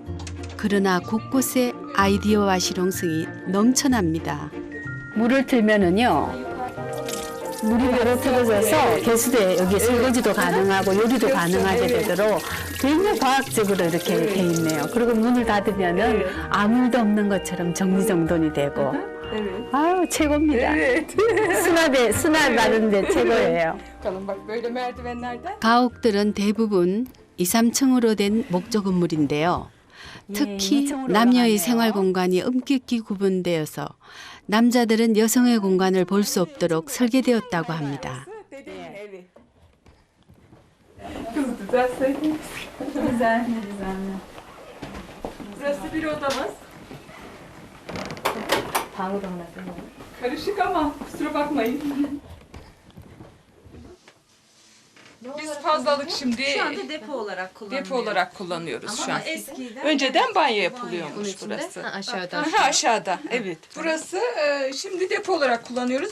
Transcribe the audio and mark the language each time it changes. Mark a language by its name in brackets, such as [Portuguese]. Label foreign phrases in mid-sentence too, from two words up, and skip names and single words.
[Korean] 그러나 곳곳에 아이디어와 실용성이 넘쳐납니다. 물을 틀면은요. 물이 바로 틀어져서 개수대 여기 설거지도 가능하고 요리도 가능하게 되도록 굉장히 과학적으로 이렇게 돼 있네요. 그리고 문을 닫으면은 아무 일도 없는 것처럼 정리정돈이 되고 아유 최고입니다. 수납 많은데 최고예요. [Turkish] Bakalım bak böyle merdivenlerden. [Korean] 가옥들은 대부분 2, 3층으로 된 목조 건물인데요. 특히 2층으로 남녀의 올라가네요. 생활 공간이 엄격히 구분되어서 남자들은 여성의 공간을 볼 수 없도록 설계되었다고 합니다. [Turkish] Dediğin evi. Kız düzelseydiniz. Güzel. Burası bir odamız. [Korean] 방으로 하나 쓰는 [Turkish] Karışık ama kusura bakmayın. Biz fazlalık şimdi Şu anda depo olarak kullanılıyor. depo olarak kullanıyoruz şu an. Eskiden Önceden banyo Bunun yapılıyormuş içinde burası. aşağıda. Aha, aşağıda, evet. Burası şimdi depo olarak kullanıyoruz.